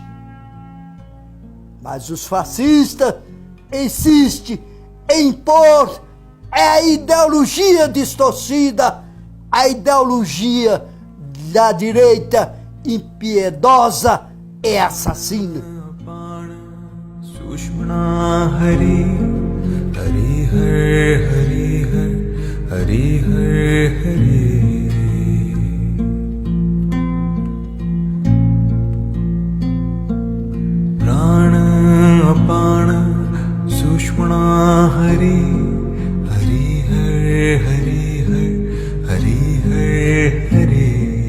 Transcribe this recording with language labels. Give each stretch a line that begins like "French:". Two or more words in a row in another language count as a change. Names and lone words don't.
Portuguese: Mas os fascistas insistem em impor a ideologia distorcida, a ideologia da direita impiedosa e assassina.
Sanskrit: Sushmana Hari Hari Hari Hari Hari Hari Prana Apana Sushmana Hari Hari Hari Hari Hari Hari